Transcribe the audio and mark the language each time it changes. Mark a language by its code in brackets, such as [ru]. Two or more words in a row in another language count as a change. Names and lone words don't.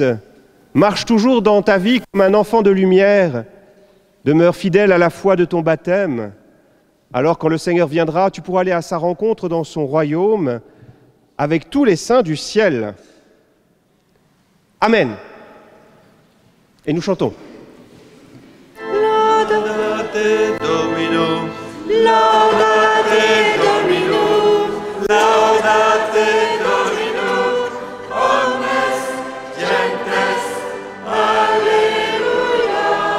[fr] Marche toujours dans ta vie comme un enfant de lumière. Demeure fidèle à la foi de ton baptême. Alors quand le Seigneur viendra, tu pourras aller à sa rencontre dans son royaume avec tous les saints du ciel. Amen. Et nous chantons. [la] Laudate Domino, laudate Domino, laudate Domino, omnes gentes, alleluia.